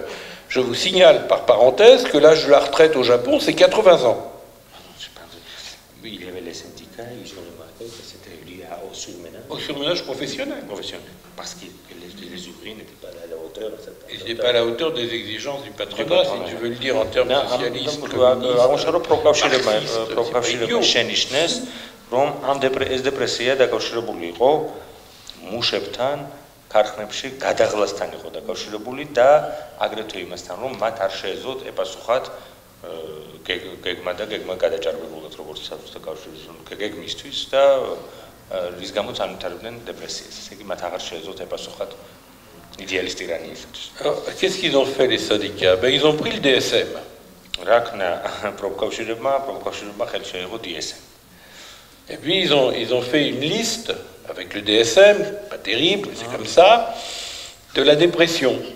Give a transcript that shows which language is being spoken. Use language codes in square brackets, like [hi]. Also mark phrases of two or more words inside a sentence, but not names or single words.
[fr] Je vous signale par parenthèse que l'âge de la retraite au Japon, c'est 80 ans. Il y avait les syndicats, ils ont remarqué que c'était lié au surmenage. Au surmenage professionnel. Parce que les ouvriers n'étaient pas à la hauteur. Ils n'étaient pas à la hauteur des exigences du patronat, si tu veux le dire en termes socialistes. [ka] ქარხნებში გადაღლასთან იყო დაკავშირებული და აგრეთვე იმასთან, რომ მათ არ შეეძლოთ ეპასუხათ გეგმა და გეგმა გადაჭარბებულად, როგორც საბჭოთა კავშირის გეგმისთვის და რის გამოც ანვითარებდნენ დეპრესიას. ესე იგი, მათ აღარ შეეძლოთ ეპასუხათ [fr] idéaliste iranien. Qu'est-ce qu'ils ont fait les syndicats? Ils ont pris le DSM. Et puis ils ont fait une liste avec le DSM, pas terrible, c'est comme ça, de la dépression.